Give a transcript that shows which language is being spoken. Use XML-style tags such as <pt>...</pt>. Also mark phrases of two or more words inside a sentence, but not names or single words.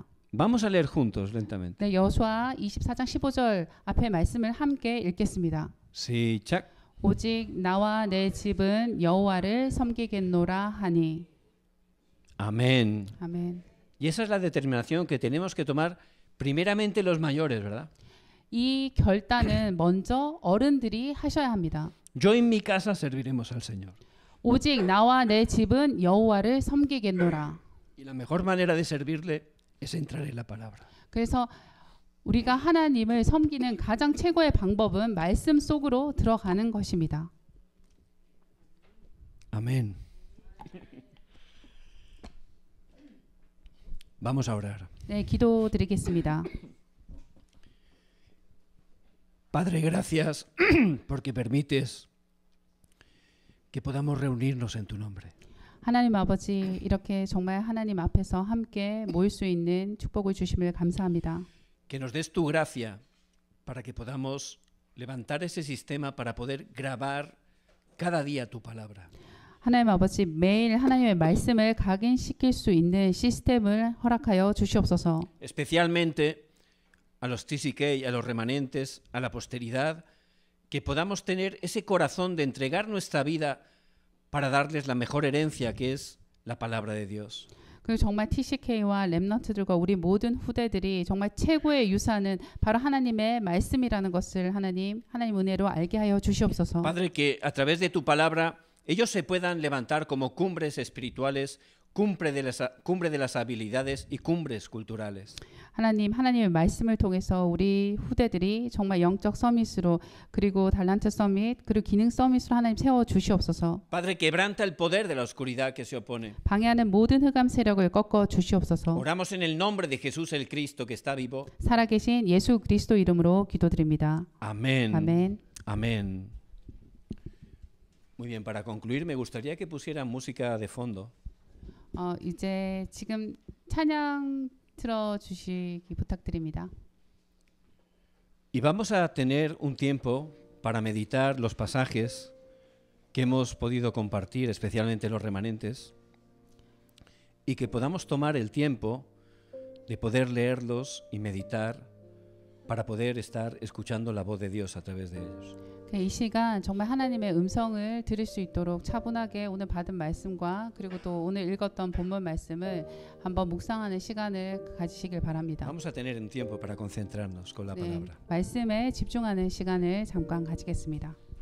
<es>Vamos a leer juntos lentamente.</es> <ko>네, 여호수아 24장 15절 앞에 말씀을 함께 읽겠습니다. 시작. 오직 나와 내 집은 여호와를 섬기겠노라 하니.</ko> <es>Amén.</es> <ko>아멘.</ko> <es>Y esa es la determinación que tenemos que tomar primeramente los mayores, ¿verdad?</es> <ko>이 결단은 먼저 어른들이 하셔야 합니다.</ko> <es>Yo en mi casa serviremos al Señor.</es> <ko>오직 나와 내 집은 여호와를 섬기겠노라.</ko> <es>Y la mejor manera de servirle es entrar en la palabra.</es> <ko>그래서 우리가 하나님을 섬기는 가장 최고의 방법은 말씀 속으로 들어가는 것입니다.</ko> <es>Amén. Vamos a orar.</es> <ko>네, 기도드리겠습니다.</ko> <es>Padre, gracias porque permites que podamos reunirnos en tu nombre.</es> <ko>하나님 아버지, 이렇게 정말 하나님 앞에서 함께 모일 수 있는 축복을 주심을 감사합니다.</ko> <es>Que nos des tu gracia para que podamos levantar ese sistema para poder grabar cada día tu palabra.</es> <ko>하나님 아버지, 매일 하나님의 말씀을 각인시킬 수 있는 시스템을 허락하여 주시옵소서.</ko> <es>Especialmente a los TCK, a los remanentes, a la posteridad, que podamos tener ese corazón de entregar nuestra vida para darles la mejor herencia que es la palabra de Dios.</es> <ko>그리고 정말 TCK와 렘넌트들과 우리 mo든 후대들이 정말 최고의 유산은 바로 하나님의 말씀이라는 것을 하나님 은혜로 알게 하여 주시옵소서.</ko> <es>Padre, que a través de tu palabra ellos se puedan levantar como cumbres espirituales, cumbre de las habilidades y cumbres culturales.</es> <ko>하나님의 말씀을 통해서 우리 후대들이 정말 영적 서밋으로 그리고 달란트 서밋 그리고 기능 서밋으로 하나님 세워 주시옵소서.</ko> <es>Padre, quebranta el poder de la oscuridad que se opone.</es> <ko>방해하는 모든 흑암 세력을 꺾어 주시옵소서.</ko> <es>Oramos en el nombre de Jesús el Cristo que está vivo.</es> <ko>살아계신 예수 그리스도 이름으로 기도드립니다.</ko> <es>Amén.</es> <ko>아멘.</ko> <es>Amén. Muy bien, para concluir me gustaría que pusieran música de fondo.</es> <ko>이제 지금 찬양 틀어 주시기 부탁드립니다.</ko> <es>Y vamos a tener un tiempo para meditar los pasajes que hemos podido compartir, especialmente los remanentes, y que podamos tomar el tiempo de poder leerlos y meditar para poder estar escuchando la voz de Dios a través de ellos.</es> <ko>이 시간 정말 하나님의 음성을 들을 수 있도록 차분하게 오늘 받은 말씀과 그리고 또 오늘 읽었던 본문 말씀을 한번 묵상하는 시간을 가지시길 바랍니다.</ko> <es>Vamos a tener un tiempo para concentrarnos con la palabra.</es> <ko>말씀에 집중하는 시간을 잠깐 가지겠습니다.</ko>